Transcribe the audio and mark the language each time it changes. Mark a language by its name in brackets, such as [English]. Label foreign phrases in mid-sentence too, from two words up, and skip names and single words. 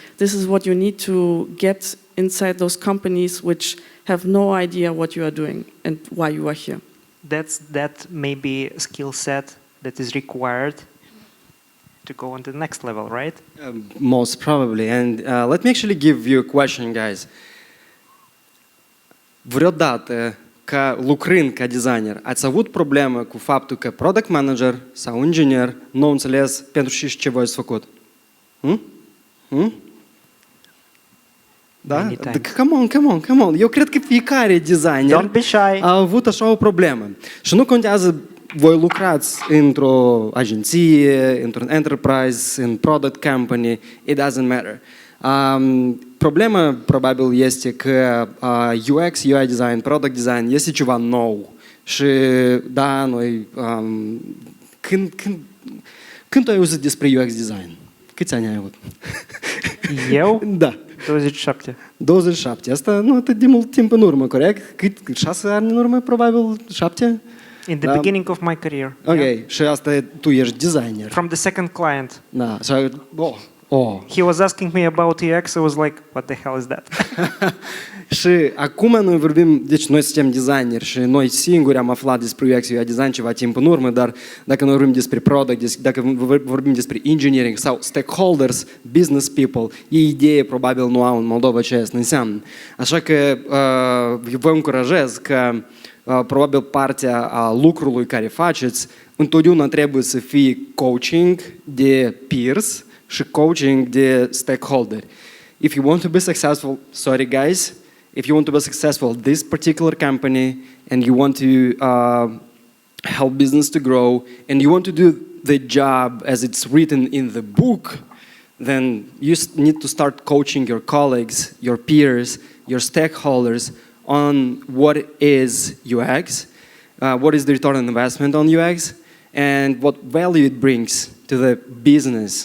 [English] This is what you need to get inside those companies which have no idea what you are doing and why you are here. That may be a skill set that is required to go on to the next level, right? Most probably. And let me actually give you a question, guys. [Romanian] Vreodată, ca lucrând ca designer, ați avut probleme cu faptul că [English] product manager [Romanian] sau inginer nu înțeles pentru ce voi ați făcut? Da? [English] Many times. Come on. [Romanian] Eu cred că fiecare designer [English] Don't be shy. [Romanian] a avut așa o problemă. Și nu contează voi lucrați într-o agenție, într-un enterprise, în [English] product company, it doesn't matter. [Romanian] Problema probabil este că [English] UX, UI design, product design [Romanian] este ceva nou. Și da, noi când tu ai auzit despre [English] UX design? [Romanian] Câți ani ai avut? Eu? Da. 27. 27. Asta nu atât de mult timp în urmă, corect? Cât? 6 ani în urmă, probabil? 7? [English] In the beginning of my career. Ok. Yeah. [Romanian] Și asta tu ești designer. [English] From the second client. [Romanian] Da. Și, oh. [English] He was asking me about UX. I was like, what the hell is that? [Romanian] Și acum noi vorbim, deci noi suntem designeri și noi singuri am aflat despre [English] UX UI design [Romanian] ceva timp în urmă, dar dacă noi vorbim despre product, dacă vorbim despre engineering sau stakeholders, [English] business people, [Romanian] ei idee probabil nu au în Moldova ce asta înseamnă. Așa că vă încurajez că probabil partea a lucrului care faceți întotdeauna trebuie să fie coaching de peers și coaching de stakeholder. [English] If you want to be successful, sorry guys, if you want to be successful this particular company and you want to help business to grow and you want to do the job as it's written in the book, then you need to start coaching your colleagues, your peers, your stakeholders on what is UX, what is the return on investment on UX, and what value it brings to the business.